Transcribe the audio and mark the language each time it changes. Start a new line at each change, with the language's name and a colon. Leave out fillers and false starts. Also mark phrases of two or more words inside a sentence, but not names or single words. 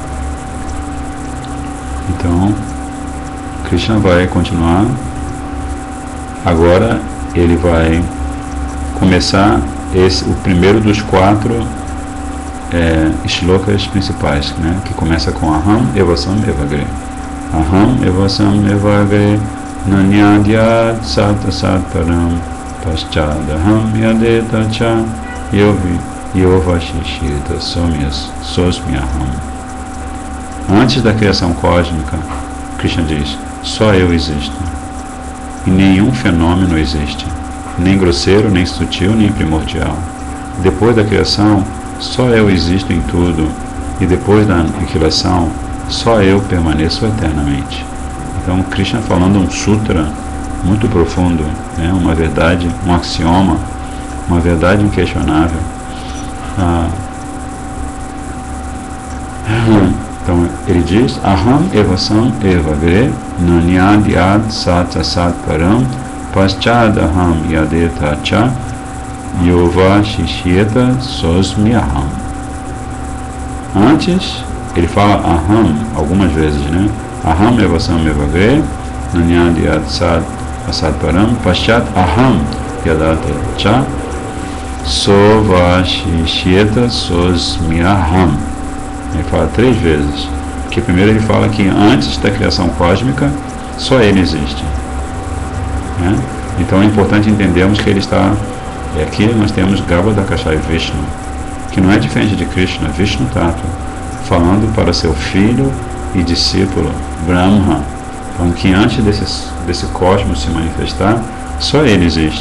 Portuguese: Então, Krishna vai continuar. Agora ele vai começar o primeiro dos 4 shlokas principais, né, que começa com
Sanskrit: Aham Evasam Evagre. Aham Evasam Evagre Nanyadyat Satasataram Paschadaham Yadeta Cha Yovashishita Sosmyaham.
Portuguese: Antes da criação cósmica, Krishna diz, só eu existo, e nenhum fenômeno existe, nem grosseiro, nem sutil, nem primordial. Depois da criação, só eu existo em tudo, e depois da aniquilação, só eu permaneço eternamente. Então, Krishna falando um sutra muito profundo, né? Uma verdade, um axioma, uma verdade inquestionável. Ele diz,
Sanskrit: Aham evasam evagre nanyad yad sat asat param paschad aham yadeta cha yova shishyeta sosmyaham.
Portuguese: Antes, ele fala Aham algumas vezes, né?
Sanskrit: Aham evasam evagre nanyad yad sat asat param paschad aham yadeta cha sovashishyeta sosmyaham.
Portuguese: Ele fala 3 vezes. Porque primeiro ele fala que antes da criação cósmica, só ele existe. Né? Então é importante entendermos que ele está... Aqui nós temos Garbhodakashayi Vishnu, que não é diferente de Krishna,
Sanskrit: Vishnu Tattva,
Portuguese: falando para seu filho e discípulo, Brahma, falando que antes desse cosmos se manifestar, só ele existe.